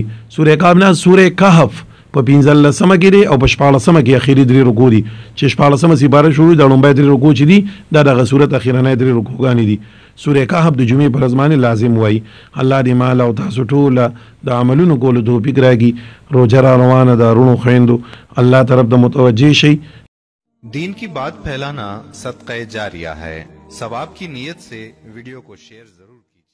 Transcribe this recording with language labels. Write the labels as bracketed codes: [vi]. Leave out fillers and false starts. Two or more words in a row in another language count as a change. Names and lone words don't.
[ps] سورې قاف نه سورې کهف په 15 کې دی او په 14 کې اخیری 3 رکوع دي. چې 14 سپاره شروع د لومړی 3 رکوع چې دي دا دغه صورت اخیرنۍ 3 رکوعګانې دي. سورې کهف د جمعې په ورځ باندې لازم وایي. الله دې مال او تاسو ټوله د عملونو کولو توفیق راکړي. روزه را روانه ده، رونو خویندو الله طرف ته متوجه شئ. [ur] دین کی بات پھیلانا صدقہ جاریہ ہے. ثواب کی نیت سے ویڈیو کو شیئر ضرور